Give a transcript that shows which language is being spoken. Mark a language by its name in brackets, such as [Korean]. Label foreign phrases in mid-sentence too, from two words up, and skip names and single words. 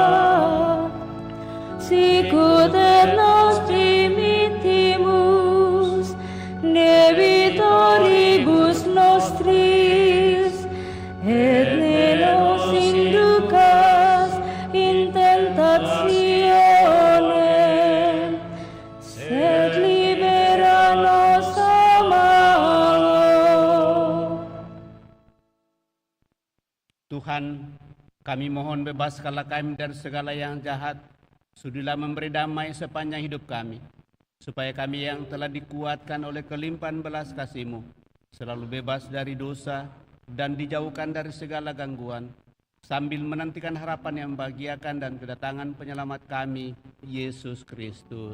[Latin] sicut et nos dimittimus debitoribus nostris, et ne nos inducas in tentationem, sed libera nos a malo. [Indonesian] Tuhan, kami mohon bebaskanlah kami dari segala yang jahat, sudilah memberi damai sepanjang hidup kami, supaya kami yang telah dikuatkan oleh kelimpahan belas kasih-Mu, selalu bebas dari dosa dan dijauhkan dari segala gangguan, sambil menantikan harapan yang membahagiakan dan kedatangan penyelamat kami, Yesus Kristus.